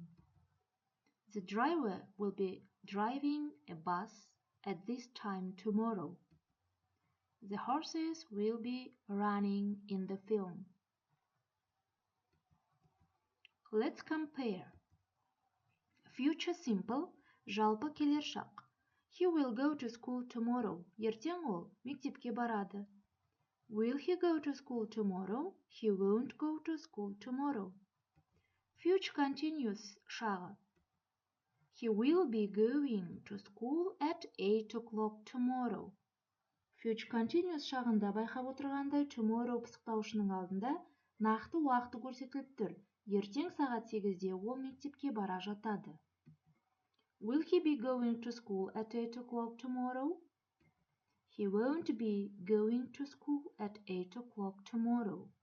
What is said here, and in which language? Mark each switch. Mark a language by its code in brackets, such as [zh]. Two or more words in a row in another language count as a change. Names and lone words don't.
[en] The driver will be driving a bus at this time tomorrow. The horses will be running in the film. Let's compare. Future simple, [kk] жалпы келер шақ. [en] He will go to school tomorrow. [kk] Ертең ол мектепке барады. [en] Will he go to school tomorrow? He won't go to school tomorrow. Future continuous шағы. He will be going to school at 8 o'clock tomorrow. Future continuous [kk] шағында байқап отырғандай tomorrow пысықтаушының алдында нақты уақыты көрсетіліп тұр. Ертең сағат 8-де ол мектепке бара жатады. [en] Will he be going to school at 8 o'clock tomorrow? He won't be going to school at 8 o'clock tomorrow.